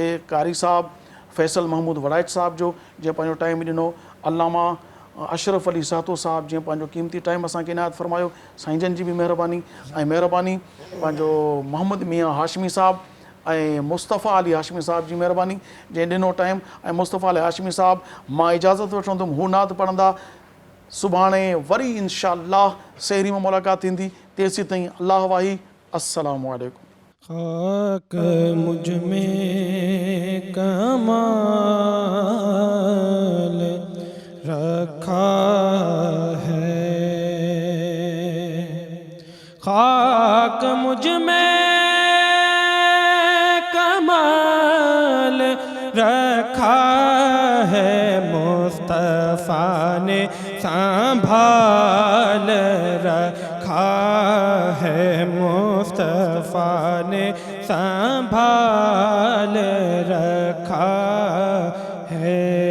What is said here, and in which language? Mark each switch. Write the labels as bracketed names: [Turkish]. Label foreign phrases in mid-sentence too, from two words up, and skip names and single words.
[Sindhi] कारी साहब फैसल महमूद वड़ाइच साहब जो जंहिं पंहिंजो टाइम ॾिनो अल्लामा अशरफ अली सातो साहब जंहिं पंहिंजो क़ीमती टाइम असांखे इनायत फरमायो साईं जन जी बि महिरबानी ऐं महिरबानी पंहिंजो मोहम्मद मियां हाशमी साहब ऐं मुस्तफ़ा अली हाशमी साहब जी महिरबानी जंहिं ॾिनो टाइम ऐं मुस्तफ़ा अली हाशमी साहब मां इजाज़त वठंदुमि हू नात पढ़ंदा सुभाणे वरी इंशाअल्लाह सहरी में मुलाक़ात थींदी तेसीं ताईं अल्लाह वाही [Arabic] السلام عليكم. [Urdu] خاک مجھ میں کمال رکھا ہے، خاک مجھ میں کمال رکھا ہے، مصطفیٰ نے سنبھال رکھا ہے، مصطفیٰ نے سنبھال رکھا ہے.